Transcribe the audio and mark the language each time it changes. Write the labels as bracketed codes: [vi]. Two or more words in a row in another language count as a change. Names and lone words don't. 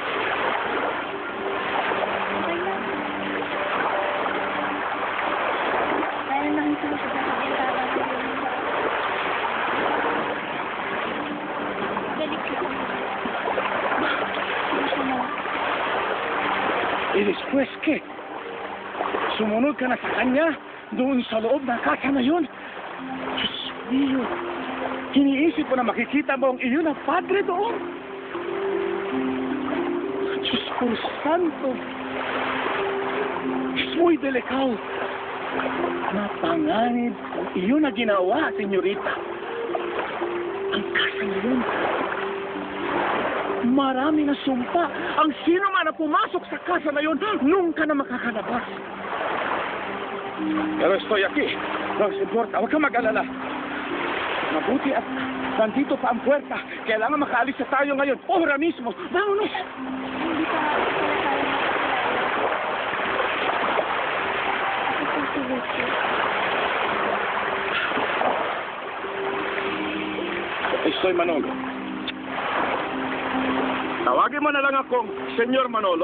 [tl] Okay lang. Kaya nakita ko siya sa kabintana ko. Balik ko. Hindi siya na. [es] E después que [tl] sumunod ka na sa kanya doon sa loob ng kasa na yun. [es] Diyos mio, [tl] iniisip mo na makikita mo ang iyo na padre doon. Diyos ko santo. [es] Es muy delicado. [tl] Napanganib ang iyo na ginawa, senyorita. Ang kasa na yun. Marami na sumpa. Ang sino man na pumasok sa kasa na yun, nunca na makakalabas. [es] Pero estoy aquí. No importa, [tl] huwag ka mag-alala. Mabuti at nandito pa ang puwerta. Kailangan makaalis na tayo ngayon. [es] Ora mismo. Vámonos! [tl] Hindi pa nga pala tayo makakilala. Ako po si Lucy. [es] Estoy Manolo. [tl] Tawagin mo na lang akong Senyor Manolo.